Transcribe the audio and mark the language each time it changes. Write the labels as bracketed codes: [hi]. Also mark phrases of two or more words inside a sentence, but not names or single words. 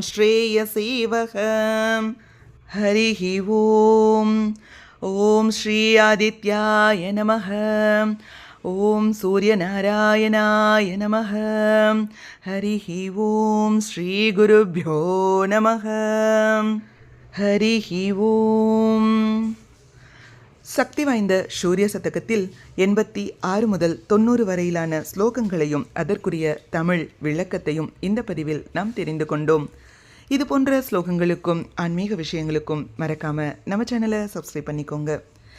[sa] श्रेयसेवः हरिः ॐ श्री आदित्याय नमः ॐ सूर्यनारायणाय नमः हरिः ॐ श्रीगुरुभ्यो नमः हरिः ॐ. [ta] சக்தி வாய்ந்த சூரிய சதகத்தில் 86 முதல் 90 வரையிலான ஸ்லோகங்களையும் அதற்குரிய தமிழ் விளக்கத்தையும் இந்த பதிவில் நாம் தெரிந்து கொண்டோம். இது போன்ற ஸ்லோகங்களுக்கும் ஆன்மீக விஷயங்களுக்கும் மறக்காம நம்ம சேனலை சப்ஸ்கிரைப் பண்ணிக்கோங்க.